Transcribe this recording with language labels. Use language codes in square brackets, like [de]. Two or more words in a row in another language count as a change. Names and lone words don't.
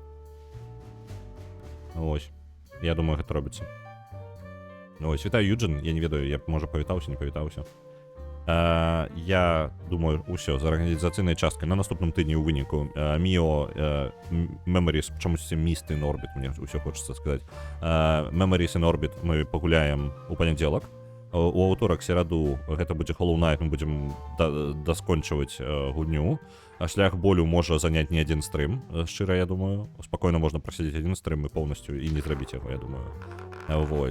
[be] Ось. Я думаю, гэта робіцца. Ось, вітаю, Юджин. Я не ведаю, я, можа, павітаўся, не павітаўся. Я думаю, усё, з арганізацыйнай часткай на наступным тыдні ў выніку Mio Memories, чамусьці Mist in Orbit, мне ўсё хочацца сказаць. Memories in Orbit мы пагуляем у панядзелак. У аўторак, сераду, гэта будзе Hollow Knight, мы будзем даскончваць гульню. Шлях болю можа заняць не адзін стрым, шчыра, я думаю. Спакойна можна прасядзець адзін стрым і поўнасцю і не зрабіць яго, я думаю. Вось.